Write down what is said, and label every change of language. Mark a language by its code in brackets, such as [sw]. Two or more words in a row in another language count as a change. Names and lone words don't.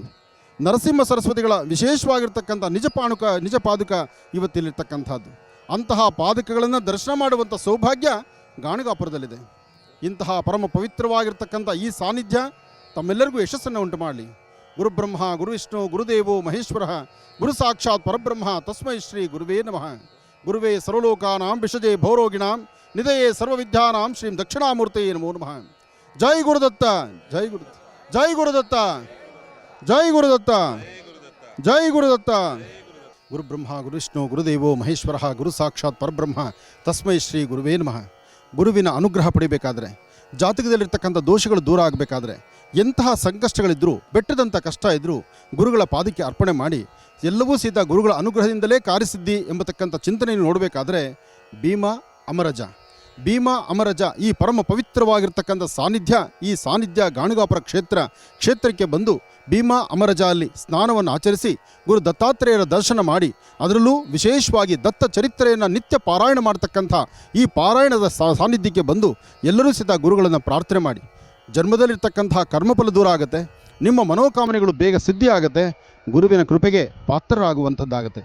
[kn] ನರಸಿಂಹ ಸರಸ್ವತಿಗಳ ವಿಶೇಷವಾಗಿರ್ತಕ್ಕಂಥ ನಿಜ ಪಾದುಕ ಇವತ್ತಿಲ್ಲಿರ್ತಕ್ಕಂಥದ್ದು. ಅಂತಹ ಪಾದಕಗಳನ್ನು ದರ್ಶನ ಮಾಡುವಂಥ ಸೌಭಾಗ್ಯ ಗಾಣಗಾಪುರದಲ್ಲಿದೆ. ಇಂತಹ ಪರಮ ಪವಿತ್ರವಾಗಿರ್ತಕ್ಕಂಥ ಈ ಸಾನ್ನಿಧ್ಯ ತಮ್ಮೆಲ್ಲರಿಗೂ ಯಶಸ್ಸನ್ನು ಉಂಟು ಮಾಡಲಿ. [sa] ಗುರುಬ್ರಹ್ಮ ಗುರುವಿಷ್ಣು ಗುರುದೇವೋ ಮಹೇಶ್ವರ ಗುರು ಸಾಕ್ಷಾತ್ ಪರಬ್ರಹ್ಮ ತಸ್ಮೈ ಶ್ರೀ ಗುರುವೇ ನಮಃ. ಗುರುವೇ ಸರ್ವಲೋಕಾನಾಂ ವಿಷಜೇ ಭೌರೋಗಿಣಾಂ ನಿಧಯೇ ಸರ್ವವಿದ್ಯಾನಾಂ ಶ್ರೀಂ ದಕ್ಷಿಣಾಮೂರ್ತಯೇ ನಮೋ ನಮಃ. [kn] ಜೈ ಗುರುದತ್ತ, ಜೈ ಗುರುದತ್ತ, ಜೈ ಗುರುದತ್ತ, ಜೈ ಗುರುದತ್ತ, ಜೈ ಗುರುದತ್ತ. [sa] ಗುರುಬ್ರಹ್ಮ ಗುರುವಿಷ್ಣು ಗುರುದೇವೋ ಮಹೇಶ್ವರ ಗುರು ಸಾಕ್ಷಾತ್ ಪರಬ್ರಹ್ಮ ತಸ್ಮೈ ಶ್ರೀ ಗುರುವೇ ನಮಃ. [kn] ಗುರುವಿನ ಅನುಗ್ರಹ ಪಡಿಬೇಕಾದ್ರೆ, ಜಾತಕದಲ್ಲಿರ್ತಕ್ಕಂಥ ದೋಷಗಳು ದೂರ ಆಗಬೇಕಾದ್ರೆ, ಎಂತಹ ಸಂಕಷ್ಟಗಳಿದ್ದರೂ, ಬೆಟ್ಟದಂಥ ಕಷ್ಟ ಇದ್ದರೂ ಗುರುಗಳ ಪಾದಕ್ಕೆ ಅರ್ಪಣೆ ಮಾಡಿ ಎಲ್ಲವೂ ಸಹಿತ ಗುರುಗಳ ಅನುಗ್ರಹದಿಂದಲೇ ಕಾರ್ಯಸಿದ್ಧಿ ಎಂಬತಕ್ಕಂಥ ಚಿಂತನೆಯನ್ನು ನೋಡಬೇಕಾದ್ರೆ ಭೀಮ ಅಮರಜ ಈ ಪರಮ ಪವಿತ್ರವಾಗಿರ್ತಕ್ಕಂಥ ಸಾನ್ನಿಧ್ಯ, ಈ ಸಾನ್ನಿಧ್ಯ ಗಾಣಗಾಪುರ ಕ್ಷೇತ್ರಕ್ಕೆ ಬಂದು ಭೀಮ ಅಮರಜ ಅಲ್ಲಿ ಸ್ನಾನವನ್ನು ಆಚರಿಸಿ ಗುರು ದತ್ತಾತ್ರೇಯರ ದರ್ಶನ ಮಾಡಿ, ಅದರಲ್ಲೂ ವಿಶೇಷವಾಗಿ ದತ್ತ ಚರಿತ್ರೆಯನ್ನು ನಿತ್ಯ ಪಾರಾಯಣ ಮಾಡ್ತಕ್ಕಂಥ ಈ ಪಾರಾಯಣದ ಸಾನ್ನಿಧ್ಯಕ್ಕೆ ಬಂದು ಎಲ್ಲರೂ ಸಹಿತ ಗುರುಗಳನ್ನು ಪ್ರಾರ್ಥನೆ ಮಾಡಿ ಜನ್ಮದಲ್ಲಿರ್ತಕ್ಕಂಥ ಕರ್ಮಫಲ ದೂರ ಆಗುತ್ತೆ, ನಿಮ್ಮ ಮನೋಕಾಮನೆಗಳು ಬೇಗ ಸಿದ್ಧಿ ಆಗುತ್ತೆ, ಗುರುವಿನ ಕೃಪೆಗೆ ಪಾತ್ರರಾಗುವಂಥದ್ದಾಗುತ್ತೆ.